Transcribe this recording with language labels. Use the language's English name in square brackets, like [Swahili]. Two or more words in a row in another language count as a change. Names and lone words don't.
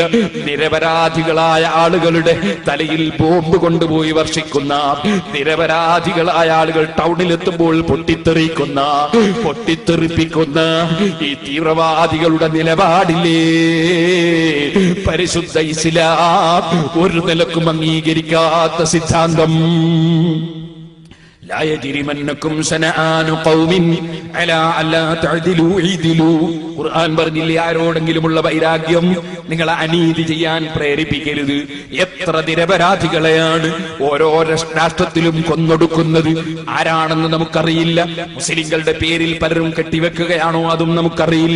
[Malayalam] നിരപരാധികളായ ആളുകളുടെ തലയിൽ ബോംബ് കൊണ്ടുപോയി വർഷിക്കുന്ന, നിരപരാധികളായ ആളുകൾ ടൗണിലെത്തുമ്പോൾ പൊട്ടിത്തെറിപ്പിക്കുന്ന ഈ തീവ്രവാദികളുടെ നിലപാടില്ലേ പരിശുദ്ധ ഇസ്ലാം ഒരു നിലക്കും അംഗീകരിക്കാത്ത സിദ്ധാന്തം. [Arabic] لا يجرمنكم شنآن قوم على ألا تعدلوا اعدلوا. [Malayalam] ഖുർആൻ പറഞ്ഞില്ലേ ആരോടെങ്കിലുമുള്ള വൈരാഗ്യം നിങ്ങളെ അനീതി ചെയ്യാൻ പ്രേരിപ്പിക്കരുത്. എത്ര നിരപരാധികളെയാണ് ഓരോ രാഷ്ട്രത്തിലും കൊന്നൊടുക്കുന്നത്. ആരാണെന്ന് നമുക്കറിയില്ല. മുസ്ലിങ്ങളുടെ പേരിൽ പലരും കെട്ടിവെക്കുകയാണോ അതും നമുക്കറിയില്ല.